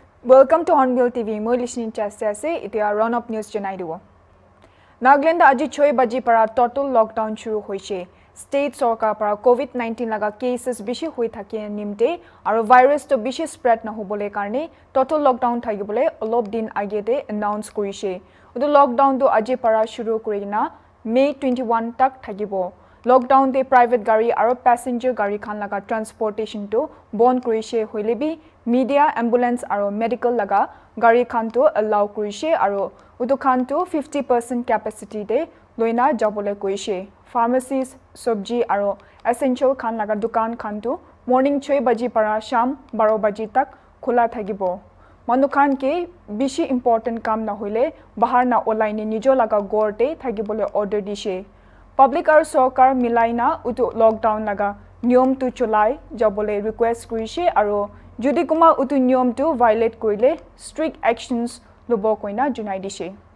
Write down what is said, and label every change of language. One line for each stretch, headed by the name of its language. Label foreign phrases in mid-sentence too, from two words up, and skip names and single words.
English: Welcome to Hornbill TV.
Naga Pidgin: Moi listening chase itia run up news janai dibo. Nagaland aji 6 baji para
English: total lockdown
Naga Pidgin: shuru hoise. State sarkar para COVID-19 laga cases bishi hoi thake nimte aro virus to bishi spread na hobole karne
English: total lockdown
Naga Pidgin: thagibole olop din agete announce korise. Udo lockdown to aji para shuru korina May 21 tak thagibo. Lockdown de private gari aro passenger gari khan laga transportation to bond korise hoilebi media ambulance aro medical laga gari khan to allow korise aro udo khan to 50% capacity de loina jabole koise. Pharmacies sabji aro essential khan laga dukan khan to morning 6 baji para sham 12 baji tak khula thagibo. Manu khan ke bishi important kam na hoile bahar na online nijo laga gorte thagibole order dishe. Public ar sarkar milaina utu lockdown laga niyom tu cholai jabole request korise aro jodi kuma utu niyom tu violate korile
English: strict actions
Naga Pidgin: lobo koina junai dishe.